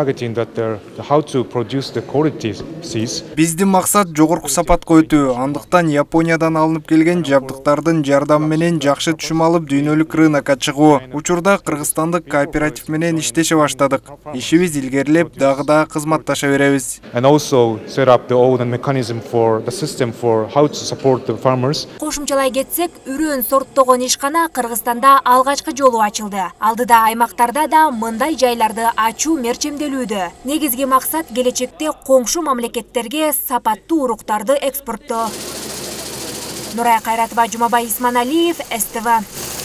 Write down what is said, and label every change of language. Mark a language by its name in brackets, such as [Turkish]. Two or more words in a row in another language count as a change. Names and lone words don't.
[Kyrgyz] Биздин максат жогорку сапатка өтүү. Андыктан Япониядан алынып келген жабдыктардын жардамы менен жакшы түшүм алып дүйнөлүк рынокко чыгуу. Учурда кыргызстандык кооператив менен иштеше баштадык. Ишибиз илгерилеп, дагы да кызматташа беребиз. [English] And also set up the own mechanism for the system for how to support the farmers. [Kyrgyz] Кошумчалай кетсек, үрөөн сорттогон ишкана Кыргызстанда алгачкы жолу ачылды. Алдыда аймактарда да мындай жайларды ачуу мерчемделүүдө. Негизги максат келечекте коңшу мамлекеттерге сапаттуу уруктарды экспорттоо. Нурай Кайратова, Жумабай Исманалиев, СТВ.